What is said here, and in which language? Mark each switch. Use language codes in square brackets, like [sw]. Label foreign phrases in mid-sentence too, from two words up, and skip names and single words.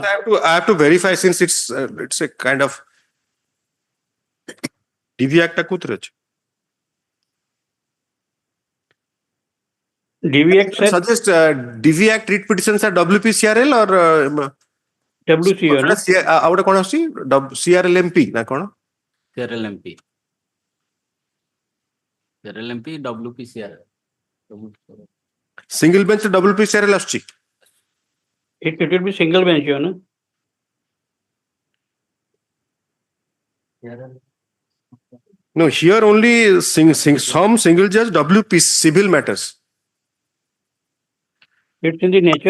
[en] First, I have to verify since it's a kind of DV Act kutrach. DV Act, sir. Suggest DV Act writ petitions are WPCRL or WCR. [or] out କଣ ଆସୁଛି CRLMP ନା କଣ? CRLMP. CRLMP, WPCR. [en] Single bench [or] WPCRL ଆସୁଛି. [en] It will be single bench, you know. No, here only some single judge WP civil matters. It's in the nature.